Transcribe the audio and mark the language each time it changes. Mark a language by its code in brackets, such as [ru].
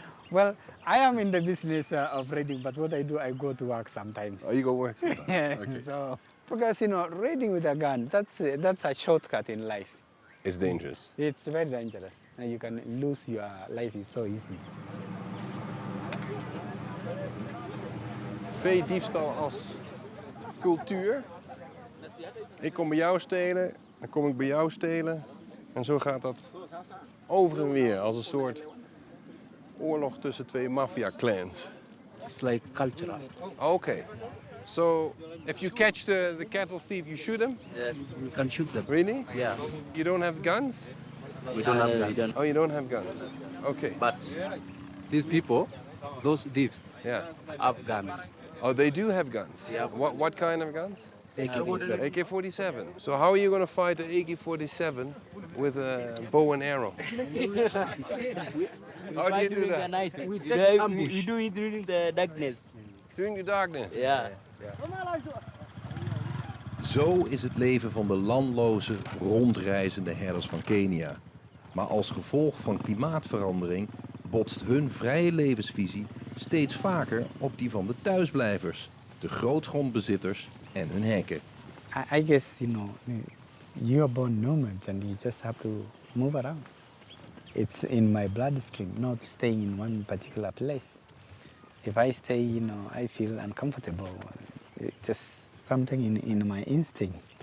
[en] Well, I am in the business of raiding, but what I do, I go to work sometimes. Oh, you go work sometimes? Yeah. Okay. So, because, raiding with a gun, that's a shortcut in life. It's dangerous. It's very dangerous. And you can lose your life is so easy. [nl] Veediefstal als cultuur. Ik kom bij jou stelen, dan kom ik bij jou stelen. En zo gaat dat over en weer als een soort oorlog tussen twee maffia-clans. [en] It's like cultural. Okay. So, if you catch the cattle thief, you shoot him? Yeah, you can shoot them. Really? Yeah. You don't have guns? We don't have guns. Oh, you don't have guns. Okay. But these people, those thieves, Yeah. have guns. Oh, they do have guns? Yeah. What kind of guns? AK-47. AK-47. So how are you going to fight the AK-47 with a bow and arrow? How do you do that? We take ambush. We do it during the darkness. During the darkness? Yeah. [nl] Zo is het leven van de landloze, rondreizende herders van Kenia. Maar als gevolg van klimaatverandering botst hun vrije levensvisie steeds vaker op die van de thuisblijvers, de grootgrondbezitters en hun hekken. [en] I guess, you are born nomad and you just have to move around. It's in my bloodstream, not staying in one particular place. If I stay, I feel uncomfortable. It's just something in my instinct.